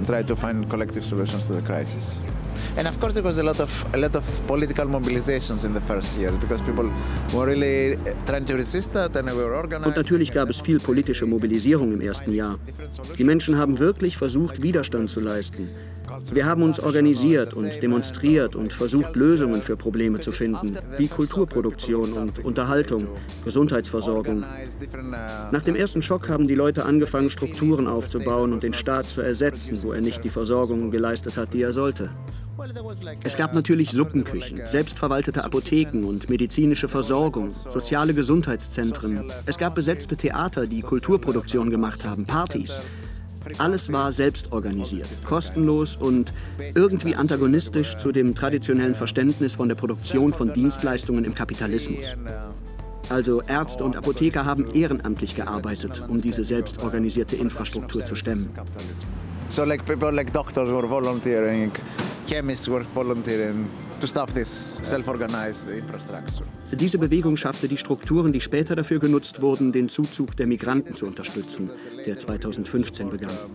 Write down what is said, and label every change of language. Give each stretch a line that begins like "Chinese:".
English: To the crisis, and of course there was a lot of political mobilizations in the first year because people were really trying to resist that, and we were organized.
German: Und natürlich gab es viel politische Mobilisierung im ersten Jahr. Die Menschen haben wirklich versucht, Widerstand zu leisten. Wir haben uns organisiert und demonstriert und versucht, Lösungen für Probleme zu finden, wie Kulturproduktion und Unterhaltung, Gesundheitsversorgung. Nach dem ersten Schock haben die Leute angefangen, Strukturen aufzubauen und den Staat zu ersetzen, wo er nicht die Versorgung geleistet hat, die er sollte. Es gab natürlich Suppenküchen, selbstverwaltete Apotheken und medizinische Versorgung, soziale Gesundheitszentren. Es gab besetzte Theater, die Kulturproduktion gemacht haben, Partys. Alles war selbst organisiert, kostenlos und irgendwie antagonistisch zu dem traditionellen Verständnis von der Produktion von Dienstleistungen im Kapitalismus. Also Ärzte und Apotheker haben ehrenamtlich gearbeitet, um diese selbst organisierte Infrastruktur zu stemmen.
English: So like people like doctors were volunteering, chemists were volunteering to stop this self-organized infrastructure.
German: Diese Bewegung schaffte die Strukturen, die später dafür genutzt wurden, den Zuzug der Migranten zu unterstützen, der 2015 begann.